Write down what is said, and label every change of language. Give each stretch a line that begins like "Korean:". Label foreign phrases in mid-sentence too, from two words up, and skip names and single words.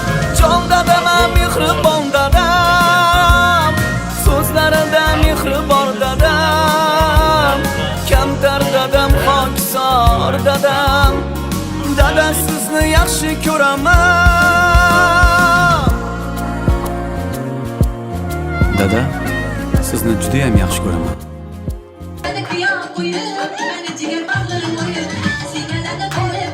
Uzbek: Jon dadam, mehribon dadam, so'zlarida mehri bor dadam. Kamtar dadam, xokisor dadam, dada sizni yaxshi ko'raman. Dada, sizni juda ham yaxshi ko'raman.
Turkish: Beni kıyam koyup, beni ciğer bağlarım koyup, sinelerde